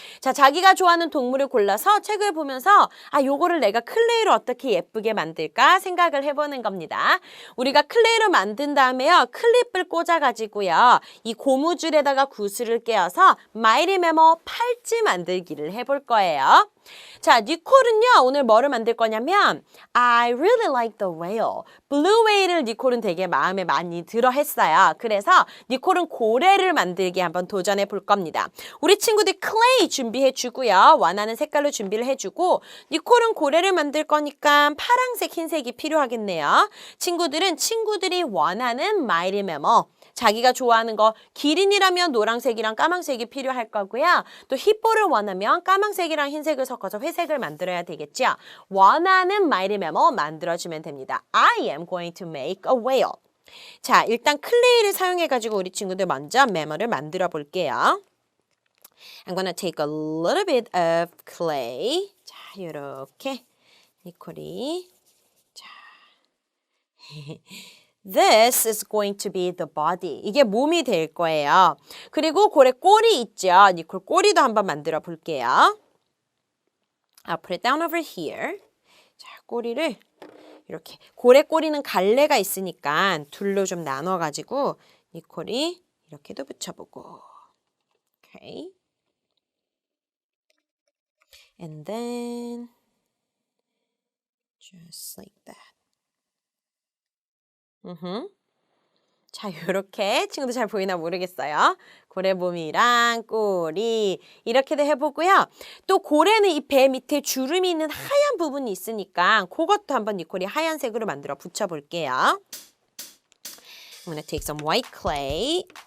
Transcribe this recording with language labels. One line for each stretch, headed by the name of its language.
Korean: 자, 자기가 좋아하는 동물을 골라서 책을 보면서 요거를 내가 클레이로 어떻게 예쁘게 만들까 생각을 해보는 겁니다. 우리가 클레이로 만든 다음에요. 클립을 꽂아가지고요. 이 고무줄에다가 구슬을 깨어서 Mighty Mammal 팔찌 만들기를 해볼 거예요. 자, 니콜은요. 오늘 뭐를 만들 거냐면
English: I really like the whale.
Korean: blue whale을 니콜은 되게 마음에 많이 들어 했어요. 그래서 니콜은 고래를 만들기 한번 도전해 볼 겁니다. 우리 친구들 클레이 준비해 주고요. 원하는 색깔로 준비를 해주고 니콜은 고래를 만들 거니까 파란색, 흰색이 필요하겠네요. 친구들은 친구들이 원하는 Mighty Mammal 자기가 좋아하는 거 기린이라면 노란색이랑 까만색이 필요할 거고요. 또 히포를 원하면 까만색이랑 흰색을 섞어서 회색을 만들어야 되겠죠. 원하는 Mighty Mammal 만들어주면 됩니다.
English: I am going to make a whale.
Korean: 자, 일단 클레이를 사용해가지고 우리 친구들 먼저 매머를 만들어 볼게요.
English: I'm gonna take a little bit of clay.
Korean: 자, 요렇게 니콜이 자
English: This is going to be the body.
Korean: 이게 몸이 될 거예요. 그리고 고래 꼬리 있죠. 니콜 꼬리도 한번 만들어 볼게요.
English: I'll put it down over here.
Korean: 자, 꼬리를 이렇게 고래 꼬리는 갈래가 있으니까 둘로 좀 나눠가지고 니콜이 이렇게도 붙여보고.
English: Okay. And then just like that.
Korean: 자, 요렇게 친구들 잘 보이나 모르겠어요. 고래몸이랑 꼬리 이렇게도 해보고요. 또 고래는 이 배 밑에 주름이 있는 하얀 부분이 있으니까 그것도 한번 니콜이 하얀색으로 만들어 붙여볼게요.
English: I'm gonna take some white clay.